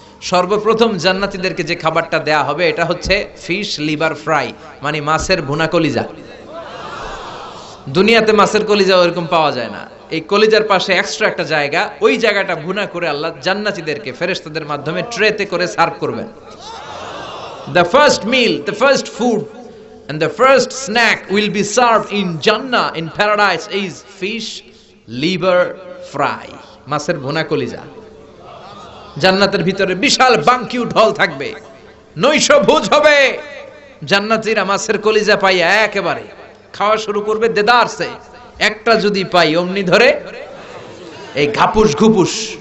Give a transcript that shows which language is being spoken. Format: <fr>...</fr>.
<bn>সর্বপ্রথম জান্নাতীদেরকে যে খাবারটা দেয়া হবে এটা হচ্ছে ফিশ লিভার ফ্রাই, মানে মাছের ভুনা কলিজা। দুনিয়াতে মাছের কলিজা ওরকম পাওয়া যায় না। এই কলিজার পাশে এক্সট্রা একটা জায়গা, ওই জায়গাটা ভুনা করে আল্লাহ জান্নাতীদেরকে ফেরেশতাদের মাধ্যমে ট্রেতে করে সার্ভ করবেন।</bn> <en>The first meal, the first food, and the first snack will be served in Jannah, in paradise, is fish liver fry.</en> <bn>মাছের ভুনা কলিজা। জান্নাতের ভিতরে বিশাল বানকিউট হল থাকবে, নৈশ ভোজ হবে। জান্নাতীরা মাছের কলিজা পাইয়া একেবারে খাওয়া শুরু করবে দেদারসে। একটা যদি পাই অমনি ধরে এই ঘাপুস ঘুপুস।</bn>